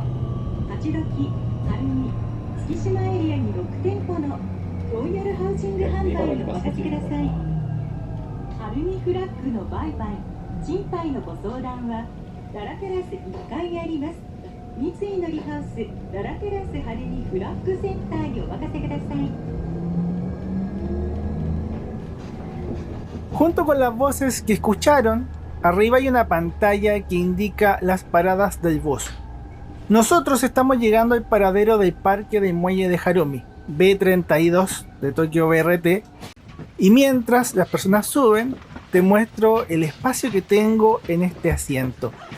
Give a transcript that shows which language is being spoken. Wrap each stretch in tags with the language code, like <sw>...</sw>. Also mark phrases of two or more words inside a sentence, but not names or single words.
<ja>八時、晴海、月島エリアに6店舗のロイヤルハウジング販売にお任せください。晴海フラッグの売買、賃貸のご相談は、ララテラス1階あります。三井のリハウスララテラス晴海フラッグセンターにお任せください。</ja> <es>Junto con las voces que escucharon, arriba hay una pantalla que indica las paradas del bus. Nosotros estamos llegando al paradero del parque del muelle de Harumi, B32 de Tokyo BRT, y mientras las personas suben, te muestro el espacio que tengo en este asiento.</es>